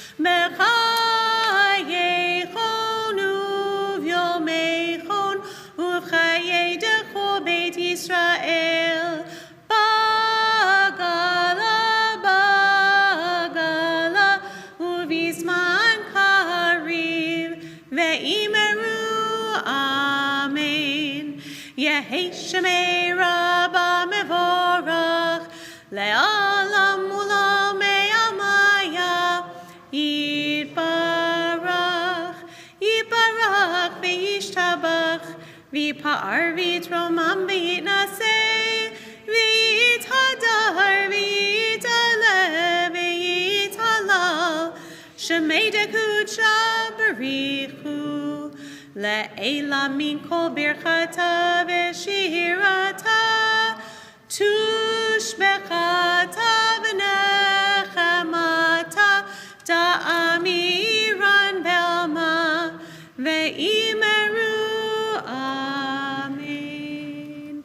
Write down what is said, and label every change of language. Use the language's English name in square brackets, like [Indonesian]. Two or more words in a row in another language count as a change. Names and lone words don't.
[Aramaic] בחייכון וביומיכון ובחיי דכל בית ישראל בעגלא ובזמן קריב ואמרו אמן. יהא שמיה רבא מברך לעלם ולעלמי עלמיא יתברך יתברך וישתבח ויתפאר ויתרומם ויתנשא ויתהדר ויתעלה ויתהלל שמיה דקודשא בריך הוא לעלא מן כל ברכתא ושירתא תשבחתא ונחמתא דאמירן בעלמא ואמרו. Amen.